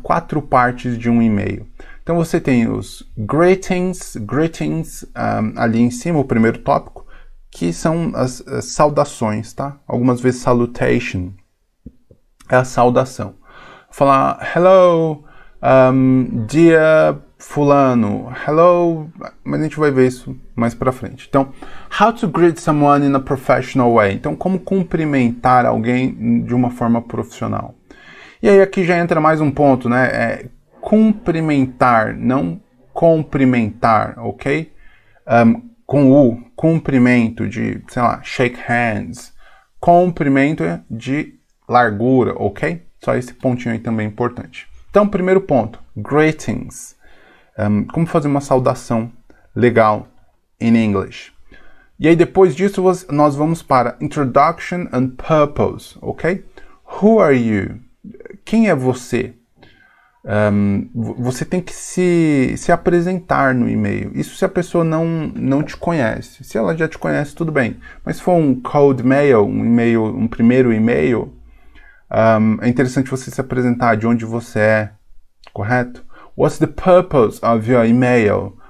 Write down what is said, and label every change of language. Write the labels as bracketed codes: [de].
[pt] 4 partes de um e-mail. Então você tem os greetings, ali em cima, o primeiro tópico, que são as saudações, tá? Algumas vezes salutation é a saudação. Falar hello, dear fulano, hello, mas a gente vai ver isso mais pra frente. [en] Então, how to greet someone in a professional way. [pt] Então, como cumprimentar alguém de uma forma profissional. E aí aqui já entra mais um ponto, né? Cumprimentar, não cumprimentar, ok? Com o cumprimento de, sei lá, shake hands. Cumprimento de largura, ok? Só esse pontinho aí também é importante. Então, primeiro ponto, greetings. Como fazer uma saudação legal [en] in English. [pt] E aí depois disso nós vamos para Introduction and Purpose, ok? [en] Who are you? [pt] Quem é você? Você tem que se apresentar no e-mail. Isso se a pessoa não te conhece. Se ela já te conhece, tudo bem. Mas se for um cold mail, um primeiro e-mail, é interessante você se apresentar de onde você é, correto? [en] What's the purpose of your email?